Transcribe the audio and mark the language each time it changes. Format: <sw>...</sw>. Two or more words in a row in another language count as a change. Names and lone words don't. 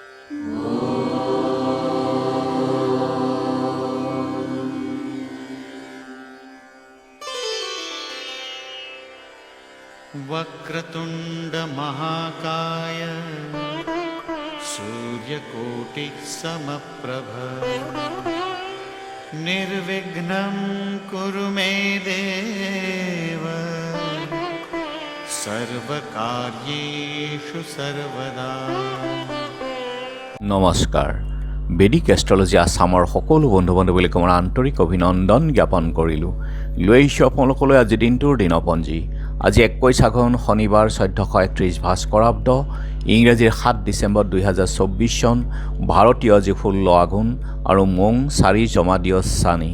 <sa>वक्रतुंड महाकाय सूर्यकोटि समप्रभ निर्विघ्नं कुरु मे देव सर्वकार्येषु सर्वदा।</sa> <as>নমস্কাৰ। বেদিক এষ্ট্ৰলজি আছামৰ সকলো বন্ধু বান্ধৱীলৈ মোৰ আন্তৰিক অভিনন্দন জ্ঞাপন কৰিলোঁ। লৈ আহিছোঁ আপোনালোকলৈ আজি দিনটোৰ দিনপঞ্জী। আজি 21 আঘোণ শনিবাৰ 1431 ভাস্কৰাব্দ, ইংৰাজীৰ 7 ডিচেম্বৰ 2024 চন, ভাৰতীয় আজি 16 আঘোণ আৰু মোং 4 জমাদিয় চানি।</as>